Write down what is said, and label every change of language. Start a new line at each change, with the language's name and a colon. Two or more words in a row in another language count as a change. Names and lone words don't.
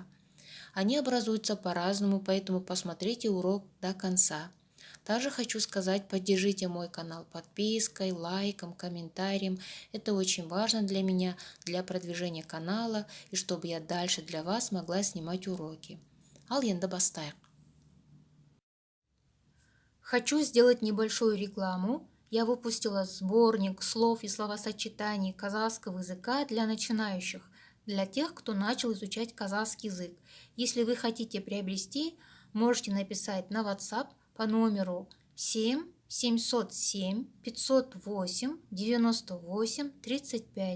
Russian: Они образуются по-разному, поэтому посмотрите урок до конца. Также хочу сказать, поддержите мой канал подпиской, лайком, комментарием. Это очень важно для меня, для продвижения канала и чтобы я дальше для вас могла снимать уроки.
Kazakh: Ал енді бастайық.
Russian: Хочу сделать небольшую рекламу. Я выпустила сборник слов и словосочетаний казахского языка для начинающих, для тех, кто начал изучать казахский язык. Если вы хотите приобрести, можете написать на WhatsApp по номеру 7 707 508 98 35.